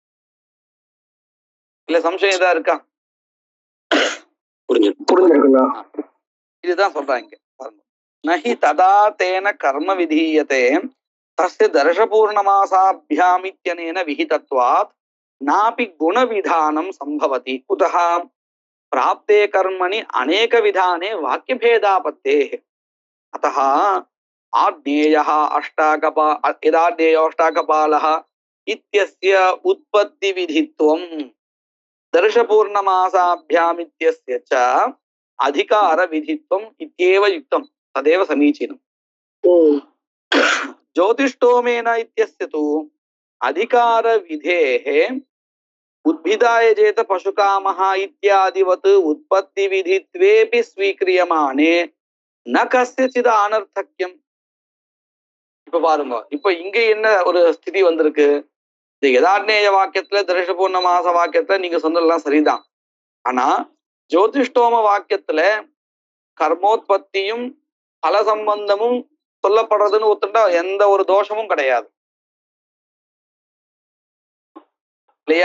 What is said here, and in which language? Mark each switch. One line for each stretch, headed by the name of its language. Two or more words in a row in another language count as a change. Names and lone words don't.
Tamil: இல்ல சம்சயம் ஏதா இருக்கா? இதுதான் சொல்றாங்க.
Sanskrit: नहि तदा तेन कर्म विधीयते तस्य दर्शपूर्णमासाभ्यामित्यनेन विहितत्वात् नापि गुणविधानं सम्भवति. குதஹ? प्राप्ते कर्मणि अनेक विधाने वाक्य भेदापत्तेः। अतः आज्ञेयः यदाज्ञेयोष्टाकपालः इत्यस्य उत्पत्ति विधित्वं दर्शपूर्णमासाभ्याम् इत्यस्य च अधिकार विधित्वम् इत्येव युक्तं, तदेव समीचीनम्। ज्योतिष्टोमेन इत्यस्य तु अधिकार विधेः उद्भिदाय जेत पशुकामः इत्यादिवत् उत्पत्ति विधित्वेपि स्वीक्रियमाणे न कस्यचित् अनर्थक्यम्.
Tamil: இப்ப பாருங்க, இப்ப இங்க என்ன ஒரு ஸ்திதி வந்திருக்கு? இந்த யதார்த்தேய வாக்கியத்துல தர்ஷபூர்ணமாச வாக்கியத்துல நீங்க சொன்னதெல்லாம் சரிதான். ஆனா ஜோதிஷ்டோம வாக்கியத்துல கர்மோத்பத்தியும் பல சம்பந்தமும் சொல்லப்படுறதுன்னு ஒத்துட்டா எந்த ஒரு தோஷமும் கிடையாது இல்லையா?